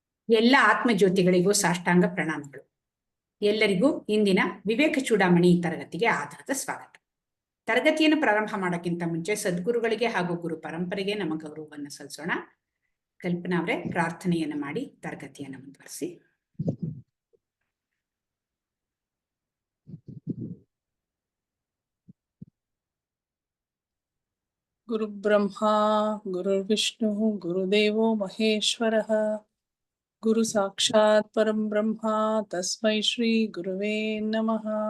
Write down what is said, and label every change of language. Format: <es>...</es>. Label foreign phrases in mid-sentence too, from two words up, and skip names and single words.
<kn>ಎಲ್ಲ ಆತ್ಮಜ್ಯೋತಿಗಳಿಗೂ ಸಾಷ್ಟಾಂಗ ಪ್ರಣಾಮಗಳು. ಎಲ್ಲರಿಗೂ ಇಂದಿನ ವಿವೇಕ ಚೂಡಾಮಣಿ ತರಗತಿಗೆ ಆಧಾರದ ಸ್ವಾಗತ. ತರಗತಿಯನ್ನು ಪ್ರಾರಂಭ ಮಾಡೋಕ್ಕಿಂತ ಮುಂಚೆ ಸದ್ಗುರುಗಳಿಗೆ ಹಾಗೂ ಗುರು ಪರಂಪರೆಗೆ ನಮ್ಮ ಗೌರವವನ್ನು ಸಲ್ಲಿಸೋಣ. ಕಲ್ಪನಾ ಅವರೇ ಪ್ರಾರ್ಥನೆಯನ್ನು ಮಾಡಿ ತರಗತಿಯನ್ನು ಮುಂದುವರಿಸಿ.</kn> <sa>ಗುರು ಬ್ರಹ್ಮ ಗುರು ವಿಷ್ಣು ಗುರುದೇವೋ ಮಹೇಶ್ವರಃ ಗುರು ಸಾಕ್ಷಾತ್ ಪರಂ ಬ್ರಹ್ಮ ತಸ್ಮೈ ಶ್ರೀ ಗುರುವೇ ನಮಃ.</sa>